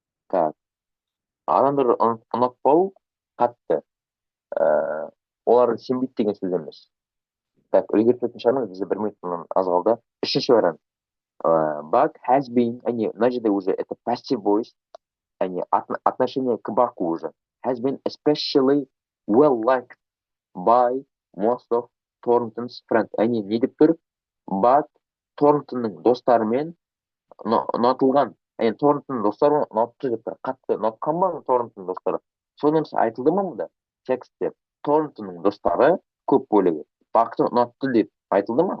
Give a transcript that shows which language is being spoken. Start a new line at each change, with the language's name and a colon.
Kazakh: Так, адамдарды ұнатпау қатты, олардың сенбейді деген сөз емес. Так, үлгеріп шығармыз, бізде 1 минуттан аз қалды. Үшінші вариант.
English: But has been,
Kazakh: мына жерде
Russian: уже это
English: passive voice,
Russian: отношение к баку уже.
English: Has been especially well liked by most of Thornton's friends.
Kazakh: Не деп тұр? But Thorntonның достарымен ұнатылған. Thorntonның достары ұнатты деп тұр. Қатты ұнатқан ба Thorntonның достары? Сол нәрсе айтылды ма мұнда? Текстте Thorntonның достары көп бөлігі бақты ұнатты деп айтылды ма?